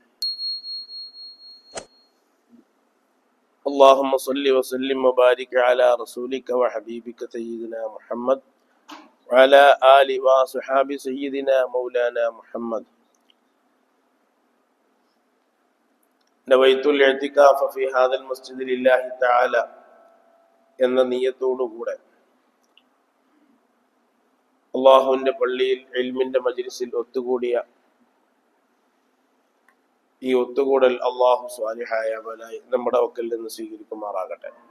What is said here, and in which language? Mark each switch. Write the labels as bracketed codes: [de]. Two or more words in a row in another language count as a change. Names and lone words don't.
[ar] اللهم صل وسلم وبارك على رسولك وحبيبك سيدنا محمد وعلى آل وصحاب سيدنا مولانا محمد. نويت الاعتكاف في هذا المسجد لله تعالى [ml] എന്ന നിയ്യത്തോടുകൂടെ അള്ളാഹുവിന്റെ പള്ളിയിൽ ഇൽമിന്റെ മജ്ലിസിൽ ഒത്തുകൂടിയ ഈ ഒത്തുകൂടൽ അള്ളാഹു സ്വാലിഹായ അമലായി നമ്മുടെ പക്കൽ നിന്ന് സ്വീകരിക്കുമാറാകട്ടെ.